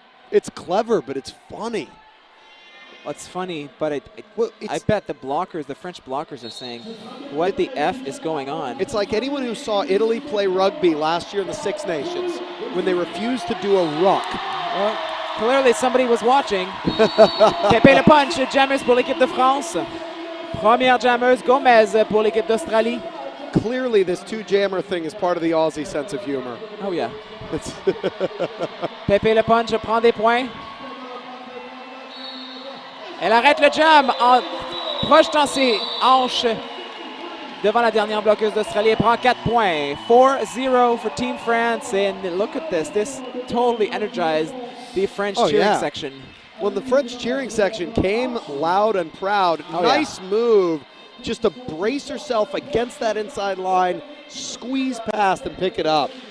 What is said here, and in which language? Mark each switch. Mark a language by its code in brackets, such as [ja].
[en] It's clever, but it's funny. Well, it's funny, but I bet the French blockers are saying, what the F is going on? It's like anyone who saw Italy play rugby last year in the Six Nations when they refused to do a ruck. Well, clearly somebody was watching. [fr] Pepe Le Punch, jammers pour l'équipe de France. Première jammeuse, Gomez pour l'équipe d'Australie. [en] Clearly this 2-jammer thing is part of the Aussie sense of humor. Oh yeah. [fr] Pepe Le Punch prend des points. Elle arrête le jam en projetant ses hanches devant la dernière bloqueuse d'Australie. Elle prend 4 points. [en] 4-0 for Team France. And look at this. This totally energized the French cheering section. When the French cheering section came loud and proud, nice move just to brace herself against that inside line, squeeze past and pick it up.